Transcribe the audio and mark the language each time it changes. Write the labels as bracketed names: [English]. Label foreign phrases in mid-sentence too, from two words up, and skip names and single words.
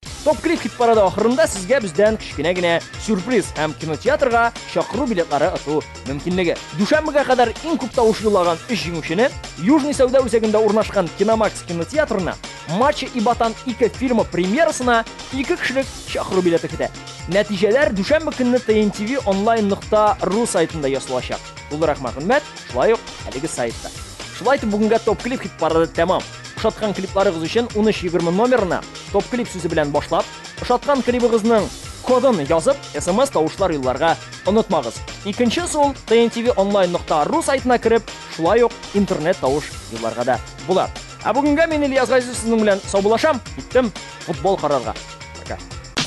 [Tatar] Топ клип хит парады ахырында сезгә бездән кичкенә генә сюрприз һәм кинотеатрга чакыру билетлары ату мөмкинлеге. Дүшәмбегә кадәр иң күп тавыш юллаган 3 җиңүчене Южный сәүдә үзәгендә урнашкан Киномакс кинотеатрына Матча и Ботан 2 фильмы премьерасына 2 кешелек чакыру билеты көтә. Нәтиҗәләр дүшәмбе көнне tntv.online.ru сайтында ясалачак. Булырак мәгълүмат шулай ук әлеге сайтта. Шулай итеп бүгенгә топ клип хит парады тәмам. Ошаткан клипларыгыз өчен 1320 номерына топ клип сүзе белән башлап, ошаткан клибыгызның кодын язып, SMS тавышлар юлларга онытмагыз. Икенчесе ул tntv.online.ru сайтына кирип, шулай ук интернет тавыш юлларга да була. Бүгенгә мин Ильяс Газиз сезнең белән саубулашам. Киттем футбол карарга. Пока.